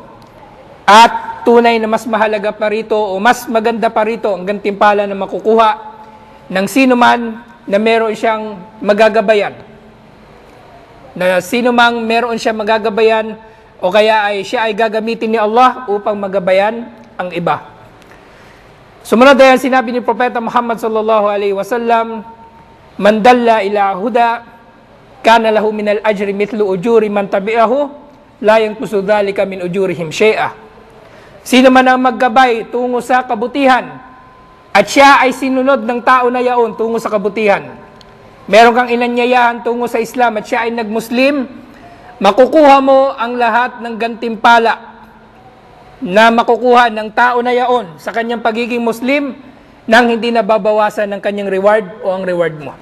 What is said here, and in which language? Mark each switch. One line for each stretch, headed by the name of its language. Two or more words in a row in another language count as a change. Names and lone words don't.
Filipino: At tunay na mas mahalaga pa rito o mas maganda pa rito ang gantimpala na makukuha ng sino man na meron siyang magagabayan. Na sino mang meron siyang magagabayan o kaya ay siya ay gagamitin ni Allah upang magabayan ang iba. Sumunod ay sinabi ni Propeta Muhammad
Arabic: صلى الله عليه وسلم من دل على هدى كان له من الأجر مثل أجور من تبعه لا ينقص ذلك من أجورهم شيئا.
Filipino: Sino man ang maggabay tungo sa kabutihan at siya ay sinunod ng tao na yaon tungo sa kabutihan, meron kang inanyayahan tungo sa Islam at siya ay nagmuslim, makukuha mo ang lahat ng gantimpala na makukuha ng tao na yaon sa kanyang pagiging Muslim nang hindi nababawasan ng kanyang reward o ang reward mo.